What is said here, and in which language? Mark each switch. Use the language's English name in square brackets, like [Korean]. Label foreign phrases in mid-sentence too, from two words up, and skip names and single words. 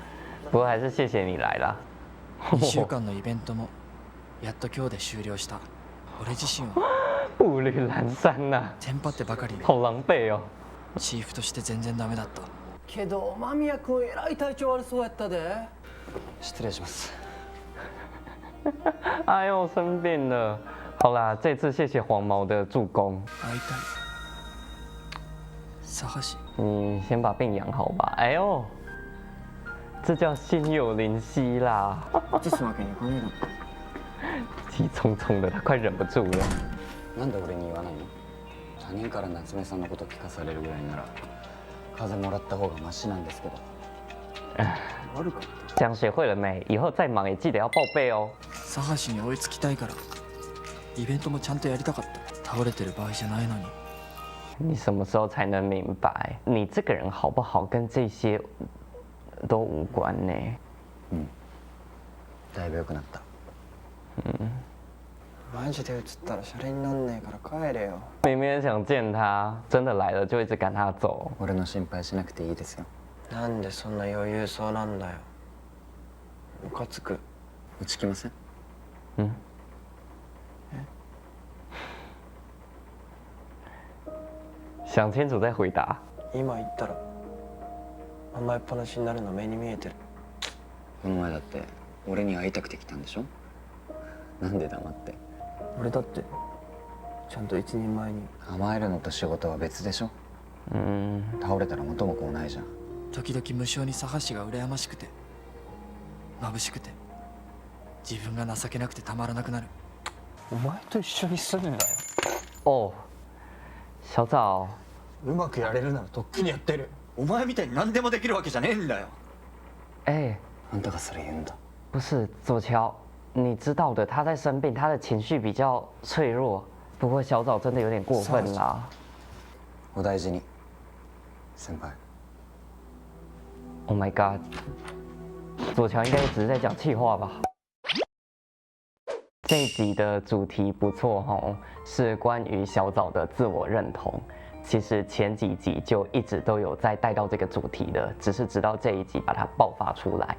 [Chinese] 不过还是谢谢你来了。 [Japanese] 2 週間のイベントもやっと今日で終了した。俺自身は [Chinese] 步履蹒跚呐， [Japanese] テンパってばかりで [Chinese] 好狼狈哦。 [Japanese] チーフとして全然ダメだった。けど間宮君えらい体調悪そうやったで。失礼します。 [Chinese] 哎呦，生病了。好啦，这次谢谢黄毛的助攻。 [Japanese] 会いたい。佐橋。 [Chinese] 你先把病养好吧。哎呦，这叫心有灵犀啦。 [Japanese] 这すわけにいかねえだろ。 [Chinese] 急匆匆的，他快忍不住了。 [Japanese] なんで俺に言わないの？他人から夏目さんのこと聞かされるぐらいなら風もらった方がマシなんですけど。悪か。 [Chinese] 这样学会了没？以后再忙也记得要报备哦。 [Japanese] 佐橋に追いつきたいからイベントもちゃんとやりたかった。倒れてる場合じゃないのに。 [Chinese] 你什么时候才能明白，你这个人好不好跟这些都无关呢？ [Japanese] だいぶ良くなった。マジで映ったらシャレになんねえから帰れよ。 [Chinese] 明明想见他，真的来了就一直赶他走。 [Japanese] 俺の心配しなくていいですよ。なんでそんな余裕そうなんだよ。ムカつく。打ちきません？ [Chinese] 嗯。想清楚再回答。 [Japanese] 今言ったら甘えっぱなしになるの目に見えてる。この前だって俺に会いたくて来たんでしょ？なんで黙って。俺だってちゃんと一人前に。甘えるのと仕事は別でしょ？倒れたら元も子もないじゃん。時々無性に佐橋が羨ましくて眩しくて自分が情けなくてたまらなくなる。お前と一緒に住んだよ。 [Chinese] 哦，小枣。 [Japanese] うまくやれるならとっくにやってる。お前みたいに何でもできるわけじゃねえんだよ。哎，あんたがそれ言うんだ。 [Chinese] 不是左乔，你知道的，他在生病，他的情绪比较脆弱。不过小枣真的有点过分啦。 [Japanese] お大事に、先輩。 [English] Oh my god， [Chinese] 左乔应该只是在讲气话吧？这一集的主题不错吼，是关于小枣的自我认同。其实前几集就一直都有在带到这个主题的，只是直到这一集把它爆发出来。